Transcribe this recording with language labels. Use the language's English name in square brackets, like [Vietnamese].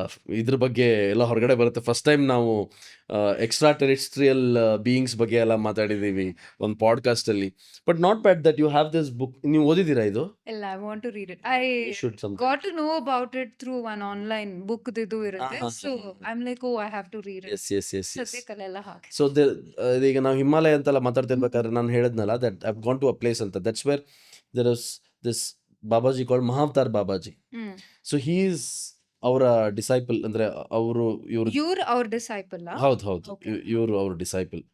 [Kannada] ಇದ್ರ ಬಗ್ಗೆ ಎಲ್ಲ ಹೊರಗಡೆ ಬರುತ್ತೆ. ಫಸ್ಟ್ ಟೈಮ್ ನಾವು ಎಕ್ಸ್ಟ್ರಾ ಟೆರಿಸ್ಟ್ರಿಯಲ್ ಬೀಯಿಂಗ್ಸ್ ಬಗ್ಗೆ ಎಲ್ಲ ಮಾತಾಡಿದ್ದೀವಿ ಒಂದು ಪಾಡ್ಕಾಸ್ಟಲ್ಲಿ. [English] But not bad that you have this book. [Kannada] ನೀವು ಓದಿದ್ದೀರಾ ಇದು? [English] ಇಲ್ಲ, I want to read it. I should some. got to know about it through one online book [Kannada] ಇದು ಇರುತ್ತೆ. ಹಾ, [English] So I'm like, oh, I have to read it. Yes yes yes yes. [Kannada] ಸದ್ಯಕ್ಕೆಲ್ಲ hockey. So ಈಗ ನಾವು ಹಿಮಾಲಯ ಅಂತೆಲ್ಲ ಮಾತಾಡ್ತಿರ್ಬೇಕಾದ್ರೆ ನಾನು ಹೇಳಿದ್ನಲ್ಲ [English] that I gone to a place [Kannada] ಅಂತ. [English] That's where there is this Babaji called Mahavatar Babaji. So he is ಅವರ disciple, ಅಂದ್ರೆ [Kannada] ಇವ್ರು ಅವ್ರ ಡಿಸೈಪಲ್. ಹೌದು ಇವರು ಅವ್ರ ಡಿಸೈಪಲ್.